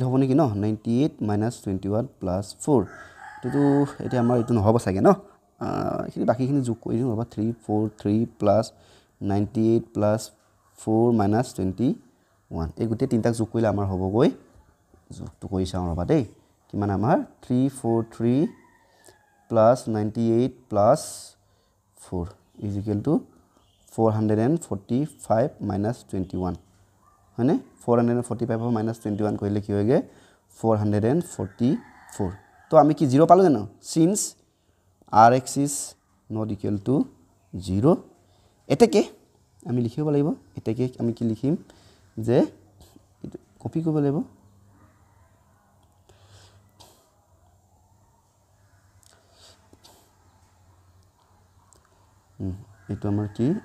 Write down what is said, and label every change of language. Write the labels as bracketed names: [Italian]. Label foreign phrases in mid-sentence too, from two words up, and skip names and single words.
[Assamese] হ'ব নেকি ন [English] 98 minus 21 plus 4 [Assamese] এটো এতিয়া আমাৰ এটো নহব চাগে ন এখিনি বাকিখিনি যোগ কৰি দিম ৰবা [English] 343 plus 98 plus 4 minus 21 [Assamese] এই গুটে তিনটা যোগ কৰিলে আমাৰ হ'ব গৈ যোগটো কৰি চাওঁ ৰবা দেই কিমান আমাৰ [English] 343 plus 98 plus 4 is equal to 445 minus 21 [Assamese] হয়নে [English] 445 minus 21 [Assamese] কৰিলে কি হয়গে 444 তো আমি কি 0 পালো জানো [English] since rx is not equal to 0 [Assamese] এটাকে আমি লিখিব লাগিব এটাকে আমি কি লিখিম যে কপি কৰিব লাগিব এটো আমাৰ কি